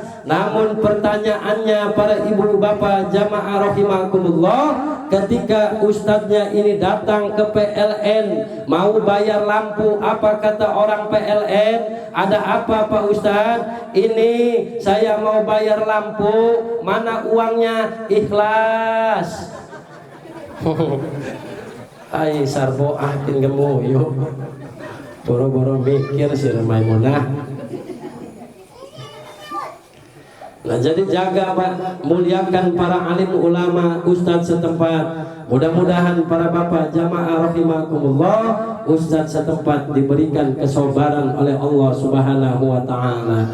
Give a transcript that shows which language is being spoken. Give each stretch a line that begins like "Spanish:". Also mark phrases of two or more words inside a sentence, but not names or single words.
Indonesian: Namun pertanyaannya para ibu bapak jamaah rahimakumullah, ketika ustadznya ini datang ke PLN mau bayar lampu, apa kata orang PLN? Ada apa Pak Ustadz? Ini saya mau bayar lampu, mana uangnya? Ikhlas. Hai Sarboah pinggemu yuk, boro-boro mikir si Maimunah. Nah jadi jaga Pak, muliakan para alim ulama, ustadz setempat. Mudah-mudahan para bapak jamaah rahimakumullah, ustadz setempat diberikan kesabaran oleh Allah
Arabic: سبحانه وتعالى.